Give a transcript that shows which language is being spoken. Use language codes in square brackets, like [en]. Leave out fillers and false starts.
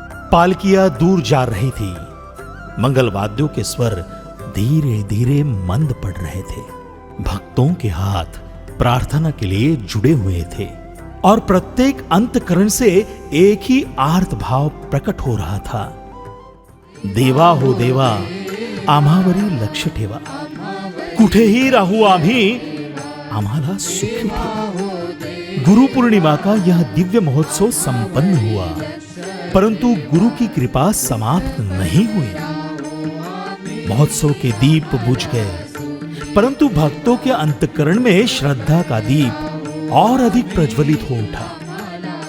[hi] पालकियां दूर जा रही थी. मंगल वाद्यों के स्वर धीरे धीरे मंद पड़ रहे थे. भक्तों के हाथ प्रार्थना के लिए जुड़े हुए थे और प्रत्येक अंतकरण से एक ही आर्त भाव प्रकट हो रहा था. [mr] देवा हो देवा, आम्हावरी लक्ष ठेवा, कुठेही राहू आम्ही, आम्हाला सुखी ठेवा. [hi] गुरु पूर्णिमा का यह दिव्य महोत्सव संपन्न हुआ, परंतु गुरु की कृपा समाप्त नहीं हुई. महोत्सव के दीप बुझ गए, परंतु भक्तों के अंतकरण में श्रद्धा का दीप और अधिक प्रज्वलित हो उठा.